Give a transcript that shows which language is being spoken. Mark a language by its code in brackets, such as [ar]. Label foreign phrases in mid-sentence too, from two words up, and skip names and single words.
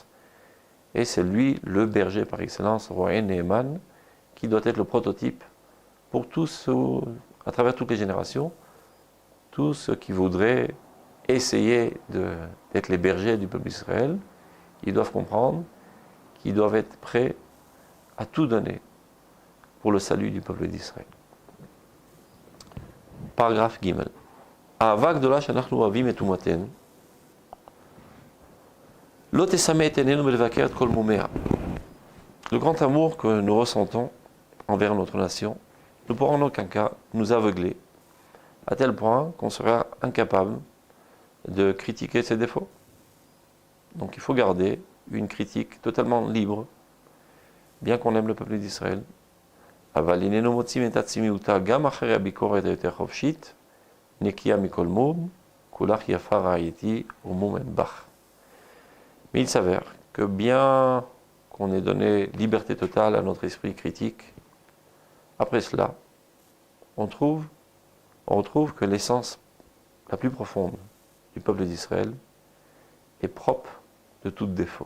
[fr] Et c'est lui, le berger par excellence, [he] רועה נאמן, [fr] qui doit être le prototype pour tous, à travers toutes les générations, tous ceux qui voudraient essayer d'être les bergers du peuple d'Israël. Ils doivent comprendre qu'ils doivent être prêts à tout donner pour le salut du peuple d'Israël. Paragraphe Gimel. [he] אהבה גדולה שאנחנו אוהבים את אומתנו לא תשים את עינינו מלבקר את כל מומיה. [fr] Le grand amour que nous ressentons envers notre nation ne pourra en aucun cas nous aveugler, à tel point qu'on sera incapable de critiquer ses défauts. Donc il faut garder une critique totalement libre, bien qu'on aime le peuple d'Israël. [he] אבל איננו מוצאים את עצמיותה גם אחרי הביקורת היותר חופשית, נקייה מכל מום, כולך יפה רעייתי ומום אין בך. [fr] Mais il s'avère que bien qu'on ait donné liberté totale à notre esprit critique, après cela, on retrouve que l'essence la plus profonde du peuple d'Israël est propre de tout défaut.